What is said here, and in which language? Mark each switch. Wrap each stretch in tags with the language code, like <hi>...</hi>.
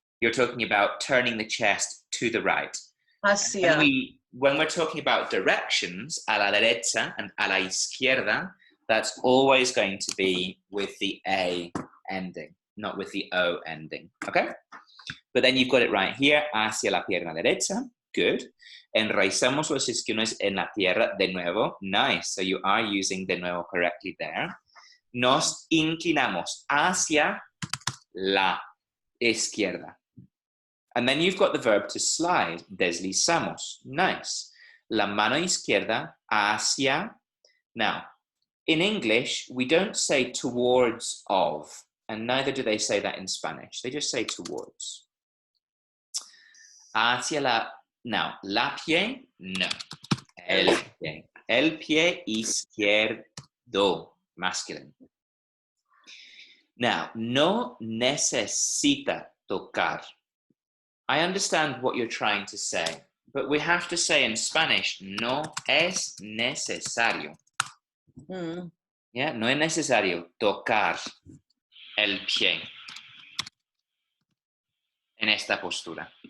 <en>You're talking about turning the chest to the right.</en> <es>Hacia.</es> <en>When we're talking about directions,</en> <es>a la derecha</es> <en>and</en> <es>a la izquierda,</es> <en>that's always going to be with the A ending, not with the O ending, okay? But then you've got it right here,</en> <es>hacia la pierna derecha,</es> <en>good.</en> <es>Enraizamos los isquiones en la tierra de nuevo, nice.</es> <en>So you are using</en> <es>de nuevo</es> <en>correctly there.</en> <es>Nos inclinamos hacia la izquierda.</es> <en>And then you've got the verb to slide, deslizamos, nice.</en> <es>La mano izquierda hacia.</es> <en>Now, in English, we don't say towards of, and neither do they say that in Spanish. They just say towards.</en> <es>Hacia la. Now, la pie, no. El pie. El pie izquierdo, masculine. Now, no necesita tocar.</es> <en>I understand what you're trying to say, but we have to say in Spanish,</en> <es>no es necesario. Yeah, no es necesario tocar el pie en esta postura.</es>